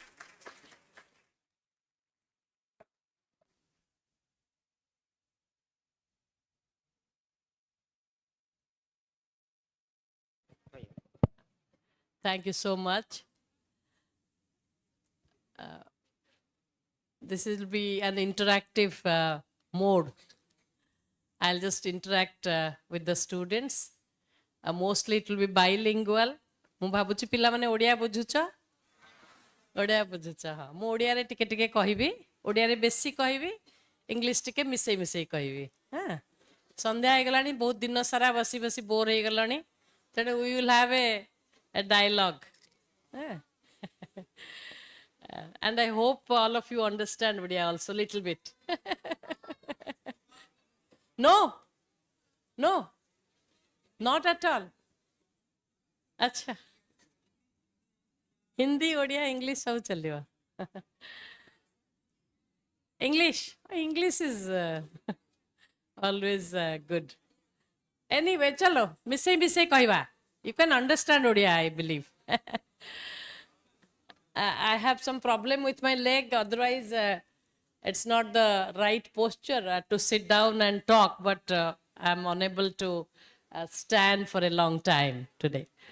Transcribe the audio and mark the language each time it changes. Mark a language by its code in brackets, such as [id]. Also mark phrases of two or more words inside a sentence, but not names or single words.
[en] Thank you so much. This will be an interactive mode. I'll just interact with the students. Mostly it will be bilingual. [or] ମୁଁ ଭାବୁଛି ପିଲାମାନେ ଓଡ଼ିଆ ବୁଝୁଛ? ଓଡ଼ିଆ ବୁଝୁଛ? ହଁ, ମୁଁ ଓଡ଼ିଆରେ ଟିକେ ଟିକେ କହିବି, ଓଡ଼ିଆରେ ବେଶୀ କହିବି, ଇଂଲିଶ ଟିକେ ମିଶେଇ ମିଶେଇ କହିବି। ହଁ, ସନ୍ଧ୍ୟା ହେଇଗଲାଣି, ବହୁତ ଦିନ ସାରା ବସି ବସି ବୋର ହେଇଗଲାଣି, ତେଣୁ [en] we will have a dialogue. And I hope all of you understand Odia also a little bit. No, no, not at all. Acha. Hindi, Odia, English, [hi] सब चलियो. [en] English. English is always good. Anyway, chalo, [or] ମିଶେଇ କହିବା. [en] You can understand Odia, I believe. I have some problem with my leg, otherwise it's not the right posture to sit down and talk, but I'm unable to stand for a long time today.